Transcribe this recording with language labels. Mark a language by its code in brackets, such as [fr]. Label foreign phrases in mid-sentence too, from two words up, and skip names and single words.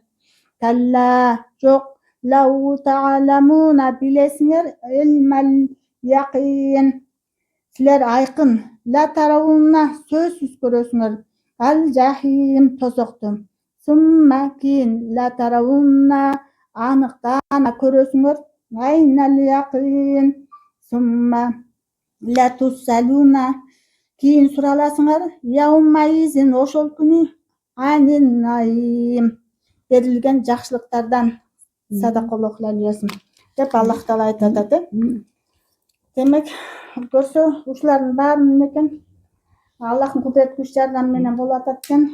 [ar] كلا, жок, لو تعلمون, билесиңер, علم اليقين. [ky] Силер айкын, [ar] لترون, [ky] сөзсүз көрөсүңөр, [ar] الجحيم, [ky] тозокту. [ar] ثم, кийин, لترونها, [ky] аныктана көрөсүңөр, [ar] عين اليقين. ثم لتسألن, [ky] кийин сураласыңар, [ar] يومئذ, [ky] ошол күнү, [ar] عن النعيم, [ky] берилген жакшылыктардан. [ar] صدق الله العظيم [ky] деп Аллах Таала айтып атат. Демек, көрсө ушулардын баарын экен Аллахтын кудурет күч жардамы менен болуп атат экен.